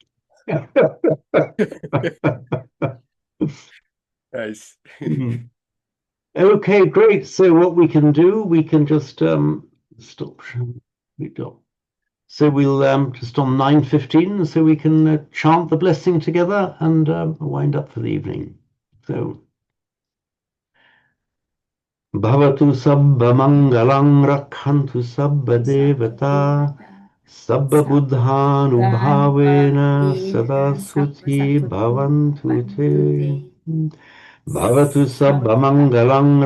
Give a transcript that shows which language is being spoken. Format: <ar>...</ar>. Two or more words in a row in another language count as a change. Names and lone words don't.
<en>Nice. Mhm. Okay, great. So what we can do, we can just stop. We go. So we'll just on 9:15, so we can chant the blessing together and wind up for the evening.</en> <pi>So Bhavatu Sabba Mangalang Rakhantu Sabba Devata Sabba Buddhanu Bhavena Sada Suti Bhavantu Te Bhavatu Sabba Mangalang</pi>